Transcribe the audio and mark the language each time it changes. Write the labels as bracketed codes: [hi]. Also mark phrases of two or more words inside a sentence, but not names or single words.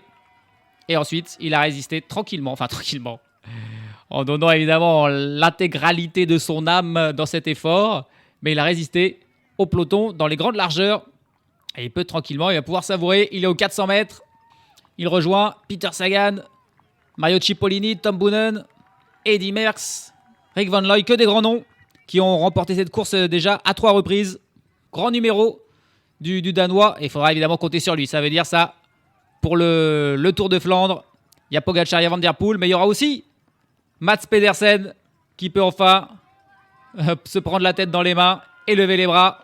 [fr] Et ensuite, il a résisté tranquillement. En donnant évidemment l'intégralité de son âme dans cet effort. Mais il a résisté au peloton dans les grandes largeurs. Et il peut tranquillement, il va pouvoir savourer. Il est aux 400 mètres. Il rejoint Peter Sagan, Mario Cipollini, Tom Boonen, Eddy Merckx, Rick Van Looy, que des grands noms qui ont remporté cette course déjà à 3 reprises. Grand numéro du Danois. Et il faudra évidemment compter sur lui. Ça veut dire ça pour le Tour de Flandre. Il y a Pogacar, il y a Van Der Poel, mais il y aura aussi Mats Pedersen qui peut enfin se prendre la tête dans les mains et lever les bras.